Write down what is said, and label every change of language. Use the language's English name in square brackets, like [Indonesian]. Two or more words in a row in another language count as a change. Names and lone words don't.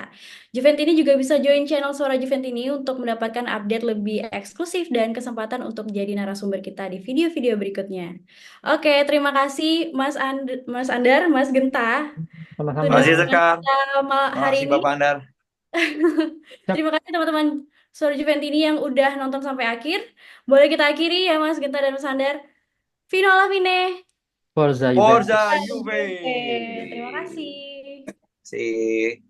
[Indonesian] Juventus ini juga bisa join channel Suara Juventus ini untuk mendapatkan update lebih eksklusif dan kesempatan untuk jadi narasumber kita di video-video berikutnya. Oke, terima kasih Mas Andar, Mas Genta sudah Sama-sama. Makasih menemani Sekar, kita hari makasih ini. Bapak Andar. Siap. Terima kasih teman-teman Suara Juventus ini yang udah nonton sampai akhir. Boleh kita akhiri ya Mas Genta dan Mas Andar. [Italian] Fino alla fine. Forza Juventus. Forza Juve. [Indonesian] Terima Juve. kasih. [English] See.